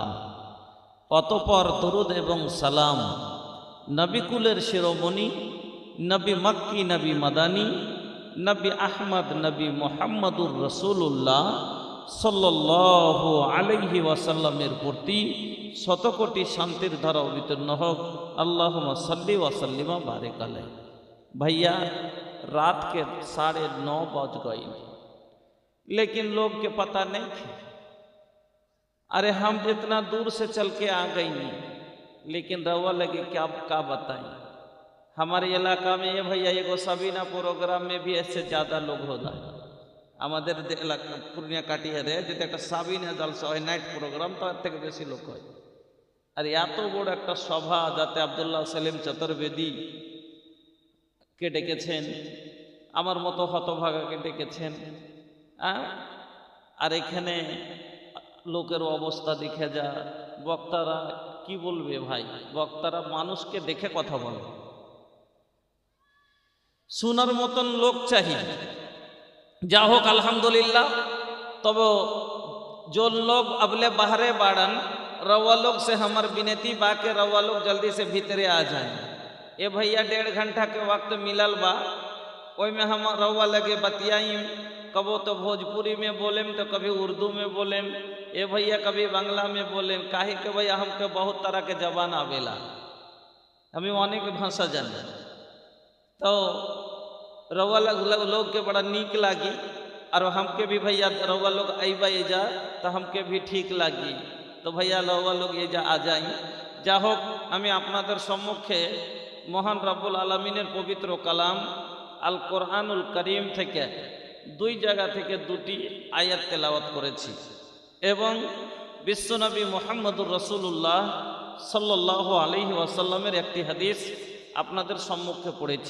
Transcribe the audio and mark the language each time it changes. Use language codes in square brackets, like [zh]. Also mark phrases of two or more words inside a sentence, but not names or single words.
[bn] অতঃপর দরুদ এবং সালাম নবিকুলের শিরোমণি, নবী মক্কি, নবী মাদানী, নবী আহমদ, নবী [ar] محمد رسول الله صلى الله عليه وسلم [bn] প্রতি শতকোটি শান্তির ধারা অবতীর্ণ হোক। [ar] اللهم صل و سلم و بارك عليه. [bho] भैया, रात के 9:30 बज गई, लेकिन लोग के पता नहीं थे। अरे हम इतना दूर से चल के आ गई, लेकिन रवा लगे क्या बताएं। हमारे इलाका में ये भैया एगो सबीना प्रोग्राम में भी ऐसे ज़्यादा लोग हो जाए। [bn] আমাদের এলাকা পূর্ণিয়া কাটিয়ারে যদি একটা সাবিনা জলসা হয়, নাইট প্রোগ্রাম, তার থেকে বেশি লোক হয়। আর এত বড় একটা সভা, যাতে আব্দুল্লাহ সেলিম চতুর্বেদী কে ডেকেছেন, আমার মতো হতভাগাকে ডেকেছেন, আর এখানে লোকের অবস্থা দেখে যা, বক্তারা কি বলবে ভাই, বক্তারা মানুষকে দেখে কথা বলে, শোনার মতন লোক চাই। যা হোক अल्हम्दुलिल्लाह। [bho] तब जो लोग अबले बाहरे बाड़न, रवा लोग से हमार विनती बा के रवा लोग जल्दी से भीतरे आ जाए। ये भैया 1.5 घंटा के वक्त मिलल बा, ओई में हम रउआ लगे बतियाई, कबो तो भोजपुरी में बोलेम तो कभी उर्दू में बोलेम, ए भैया कभी बांग्ला में बोलेम। काहे के भैया हमके बहुत तरह के जबान आवेला, हमें अनेक भाषा जाने। तो रउआ लोग के बड़ा नीक लागी, और हमके भी भैया रउआ लोग अइबा एजा तो हमके भी ठीक लागी। तो भैया रउआ लोग एजा आ जाई। [bn] जा হোক, আমি আপনাদের সম্মুখে মহান [ar] رب العالمين [bn] পবিত্র কালাম [ar] القرآن الكريم [bn] থেকে দুই জায়গা থেকে দুটি আয়াত তেলাওয়াত করেছি এবং বিশ্বনবী [ar] محمد رسول الله صلى الله عليه وسلم [bn] একটি হাদিস আপনাদের সম্মুখে পড়েছি।